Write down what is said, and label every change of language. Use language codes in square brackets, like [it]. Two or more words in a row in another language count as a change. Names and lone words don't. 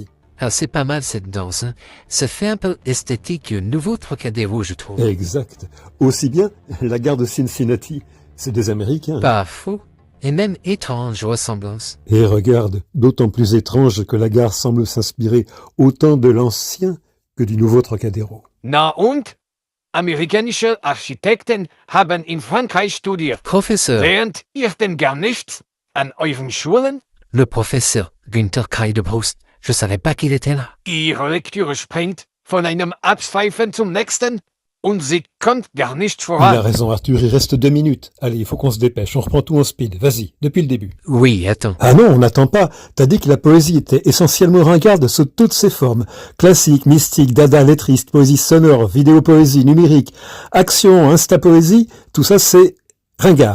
[fr] Ah, c'est pas mal cette danse, hein. Ça fait un peu esthétique que Nouveau Trocadéro, je trouve. Exact. Aussi bien, la gare de Cincinnati, c'est des Américains. Pas faux. Et même étrange ressemblance. Et regarde, d'autant plus étrange que la gare semble s'inspirer autant de l'ancien que du nouveau Trocadéro. [de] Na und? Amerikanische Architekten haben in Frankreich studiert. [fr] Professeur, [de] Lernt ihr denn gar nichts an euren Schulen? [fr] le professeur Günther Kreideboost, je savais pas qu'il était là. [de] Ihre Lektüre springt von einem Abpfeifen zum nächsten. Und sie kommt gar nicht [fr] Il a [de] voran. [fr] raison, Arthur, il reste 2 minutes. Allez, il faut qu'on se dépêche, on reprend tout en speed. Vas-y, depuis le début. Oui, attends. Ah non, on n'attend pas. T'as dit que la poésie était essentiellement ringarde sous toutes ses formes. Classique, mystique, dada, lettriste, poésie sonore, vidéopoésie, numérique, action, instapoésie, tout ça c'est ringard.